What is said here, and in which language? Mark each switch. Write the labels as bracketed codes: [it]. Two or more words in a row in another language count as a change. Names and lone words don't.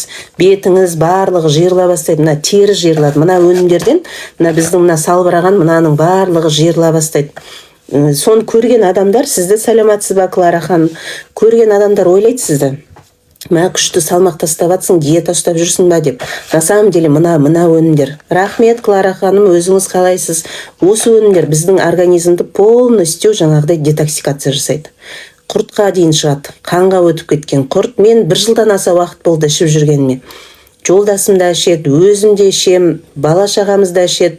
[kk] Бетіңіз барлығы жиырыла бастайды. Мына тері жиырылады. Мына өнімдерден мына біздің мына салбыраған мынаның барлығы жиырыла бастайды. Соны көрген адамдар сізді саламатсыз ба, Клара ханым? Көрген адамдар ойлайды сізді. Мә күшті салмақ тастап жатсың, диета ұстап жүрсің ба деп. [ru] На самом деле [kk] мына өнімдер. Рахмет, Клара ханым, өзіңіз қалайсыз? Осы өнімдер біздің организмді полностью жаңағыдай детоксикация жасайды. Құртқа дейін шығады. Қанға өтіп кеткен құрт. Мен 1 жылдан аса уақыт болды ішіп жүргеніме. Жолдасым да ішеді, өзім де ішем, бала шағамыз да ішеді.